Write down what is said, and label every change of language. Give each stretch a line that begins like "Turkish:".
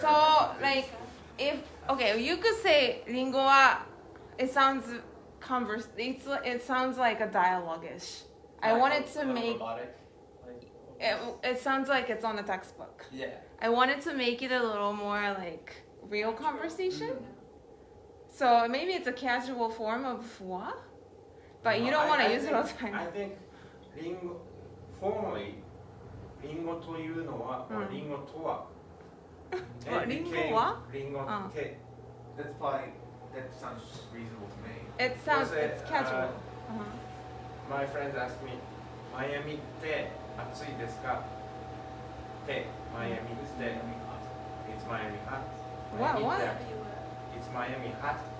English: So, like, you could say
Japanese: リンゴは
English: it sounds it sounds like a dialogue-ish. I wanted to make robotic, like, it sounds like it's on the textbook. yeah. I wanted to make it a little more like real conversation. So maybe it's a casual form of what? But you don't want to use it all the time. I think
Japanese: リンゴ
English: formally
Japanese: リンゴというのは、リンゴとは。リンゴは？リンゴって。
English: That's probably that sounds reasonable to me. It sounds Was it, it's casual. My friends asked me,
Japanese: マイアミって暑いですか？ってマイアミって
English: It's Miami hot. What? Miami What?
Japanese: って
English: It's Miami hot.